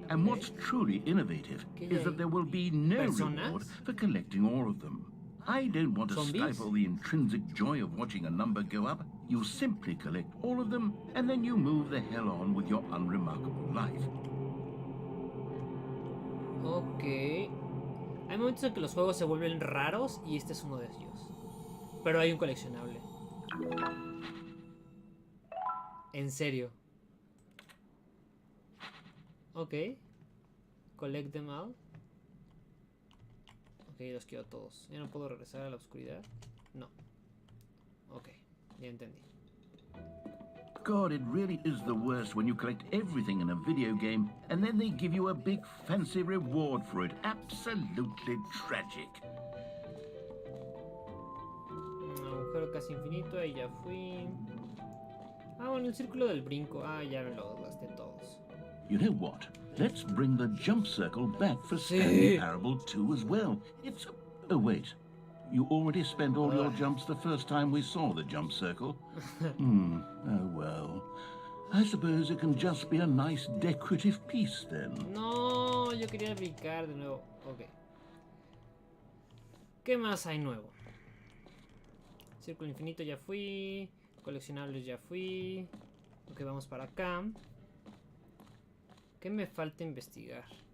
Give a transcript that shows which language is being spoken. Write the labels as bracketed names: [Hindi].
[English] And what's truly innovative is that there will be no reward for collecting all of them. I don't want to stifle the intrinsic joy of watching a number go up. You simply collect all of them, and then you move the hell on with your unremarkable life. Ok. [Spanish] Hay momentos en que los juegos se vuelven raros y este es uno de ellos. Pero hay un coleccionable. En serio. [English] Ok. Collect them all. [Spanish] Ok, los quiero todos. ¿Ya no puedo regresar a la oscuridad? No. Ok, ya entendí. [English] God, it really is the worst when you collect everything in a video game and then they give you a big fancy reward for it. Absolutely tragic. [Spanish] Agujero casi infinito, ahí ya fui. Ah, bueno, el círculo del brinco. Ah, ya me lo gasté todos. [English] You know what? Let's bring the jump circle back for Stanley Parable 2 as well. It's... Oh, wait. You already spent all your jumps the first time we saw the jump circle. Oh, well. I suppose it can just be a nice decorative piece then. [Spanish] No, yo quería brincar de nuevo. Ok. ¿Qué más hay nuevo? Círculo infinito ya fui. Coleccionables ya fui. Ok, vamos para acá. ¿Qué me falta investigar?